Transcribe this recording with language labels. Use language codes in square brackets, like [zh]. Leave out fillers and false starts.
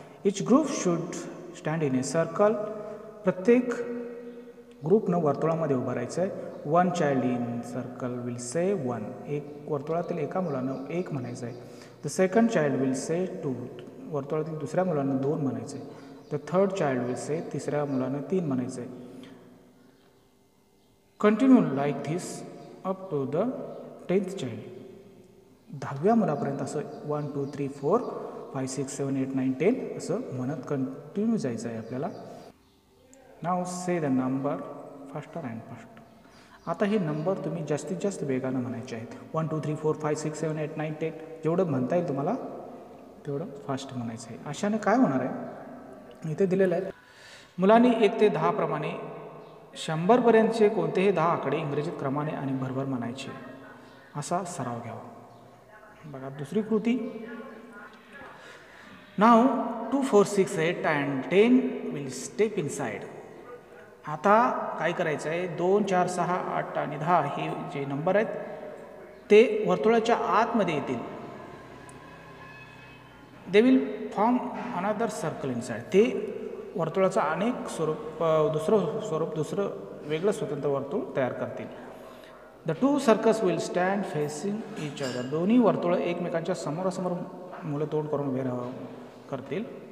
[en] Each group should stand in a circle. [mr] प्रत्येक ग्रुपनं वर्तुळामध्ये उभं राहायचं आहे. [en] 1 child in circle will say 1. [mr] एक वर्तुळातील एका मुलानं 1 म्हणायचं आहे. [en] The second child will say 2. [mr] वर्तुळातील दुसऱ्या मुलानं 2 म्हणायचं आहे. [en] The third child will say. [mr] तिसऱ्या मुलानं 3 म्हणायचं आहे. [en] Continue like this up to the 10th child. [mr] 10व्या मुलापर्यंत असं 1 2 3 4 5 6 7 8 9 10 असं म्हणत कंटिन्यू जायचं आहे आपल्याला. [en] Now say the number faster and faster. [mr] आता हे नंबर तुम्ही जास्तीत जास्त वेगानं म्हणायचे आहेत. 1 2 3 4 5 6 7 8 9 10 जेवढं म्हणता येईल तुम्हाला तेवढं फास्ट म्हणायचं आहे. अशाने काय होणार आहे, इथे दिलेलं आहे. मुलांनी 1 ते 10 प्रमाणे 100पर्यंतचे कोणतेही 10 आकडे इंग्रजीत क्रमाने आणि भरभर म्हणायचे असा सराव घ्यावा. बघा दुसरी कृती. [en] Now 2 4 6 8 and 10 will step inside. [mr] आता काय करायचं आहे, 2 4 6 8 आणि 10 हे जे नंबर आहेत ते वर्तुळाच्या आतमध्ये येतील. [en] They will form another circle inside. [mr] ते वर्तुळाचं अनेक स्वरूप दुसरं वेगळं स्वतंत्र वर्तुळ तयार करतील. [en] The 2 circles will stand facing each other. [mr] दोन्ही वर्तुळ एकमेकांच्या समोरासमोर मुलं तोंड करून उभे करतील.